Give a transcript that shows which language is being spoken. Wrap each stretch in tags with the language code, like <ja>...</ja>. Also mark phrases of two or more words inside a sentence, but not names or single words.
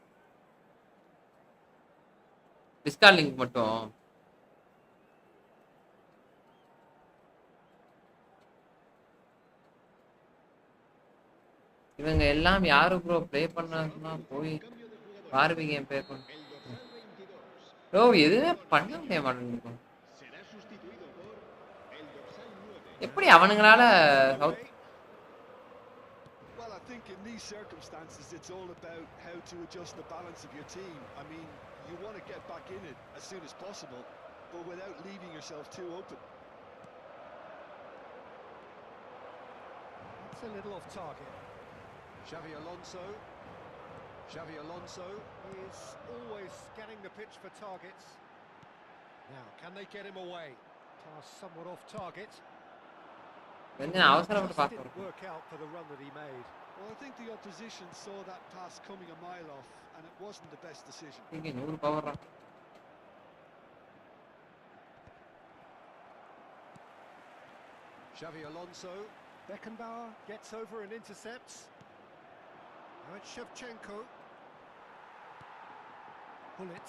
<ta>டிஸ்கார்ட் லிங்க் மட்டும் இவங்க எல்லாம் யாரு ப்ரோ ப்ளே பண்ணா போய் பார்வி</ta> <en>game play</en> <ta>பண்ண ப்ரோ எதுவுமே பண்ண முடிய மாட்டேங்குது</ta> <es>Será sustituido por el dorsal 9.</es> <ta>எப்படி அவனுங்களால சவுத்</ta> <en>Well, I think in these circumstances it's all about how to adjust the balance of your team. I mean, you want to get back in it as soon as possible, but without leaving yourself too open. It's a little off target. Xavi Alonso Is always scanning the pitch for targets. Now, can they get him away? Pass somewhat off target.</en> <ta>கொஞ்சம் அவசரப்பட்டு</ta> <en>Just</en> <ta>பார்க்க</ta> <en>didn't work out for the run that he made. Well, I think the opposition saw that pass coming a mile off, and it wasn't the best decision.</en> <ta>இங்க 100 பவர்ரா</ta> <en>Xavi Alonso. Beckenbauer gets over and intercepts. Now it's Shevchenko. Bullet.</en>